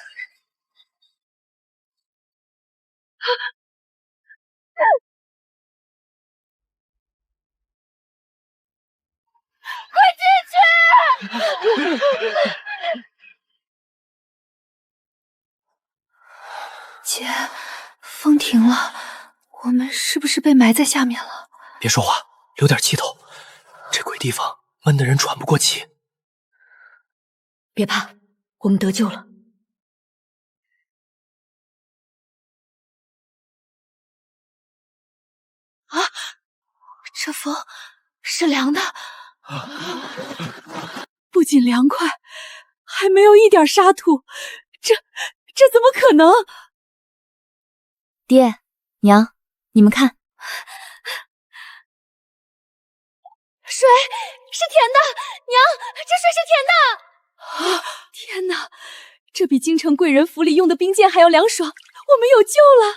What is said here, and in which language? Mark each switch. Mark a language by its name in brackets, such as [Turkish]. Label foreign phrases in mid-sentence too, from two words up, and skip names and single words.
[Chinese] 快進去！姐，風停了，我們是不是被埋在下面了？別說話，留點氣頭。這鬼地方悶得人喘不過氣。別怕，我們得救了。啊，這風是涼的，不僅涼快，還沒有一點沙土，這怎麼可能？爹娘，你們看，水是甜的，娘，這水是甜的。啊！天哪，這比京城貴人府裡用的冰劍還要涼爽，我們有救了！